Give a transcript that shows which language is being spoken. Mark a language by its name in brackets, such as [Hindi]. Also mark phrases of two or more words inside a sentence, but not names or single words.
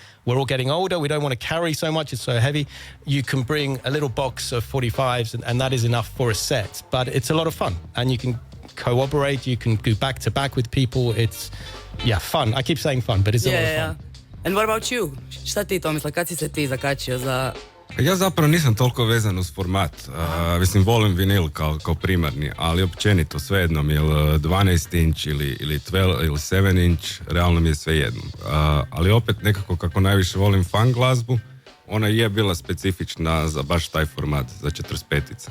[English] We're all getting older. We don't want to carry so much. It's so heavy. You can bring a little box of 45s and that is enough for a set. But it's a lot of fun. And you can cooperate. You can go back to back with people. It's, fun. I keep saying fun, but it's a lot of fun. And what about you? [Croatian] Šta ti, Tomislav, kad si se ti zakačio za... Ja zapravo nisam toliko vezan uz format. Mislim, volim vinil kao primarni, ali općenito svejedno mi je 12 inch ili 12 ili 7 inch, realno mi je svejedno. Ali opet nekako kako najviše volim fan glazbu, ona je bila specifična za baš taj format, za 45-ice.